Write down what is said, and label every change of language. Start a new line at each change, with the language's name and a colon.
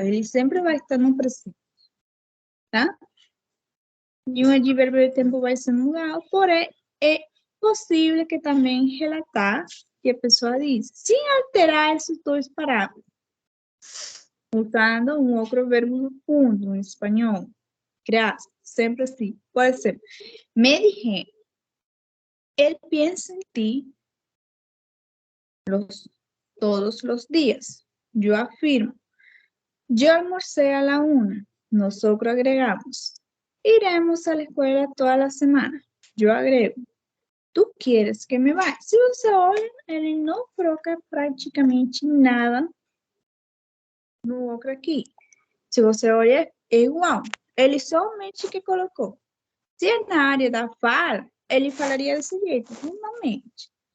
Portuguese: Ele sempre vai estar no presente, tá? Nenhum advérbio de tempo vai ser mudado, porém, é possível que também relatar que a pessoa diz, sem alterar esses dois parágrafos, usando um outro verbo no fundo, em espanhol. Graças, sempre assim. Por exemplo,
Spanish: me dijeron, él piensa en ti todos los días. Yo afirmo, yo almorcé a la 1. Nosotros agregamos, iremos a la escuela toda la semana. Yo agrego, tu quieres que me vá?
Portuguese: Se você olha, ele não coloca praticamente nada no outro aqui. Se você olha, é igual. Ele somente que colocou. Se é na área da fala, ele falaria desse jeito, normalmente.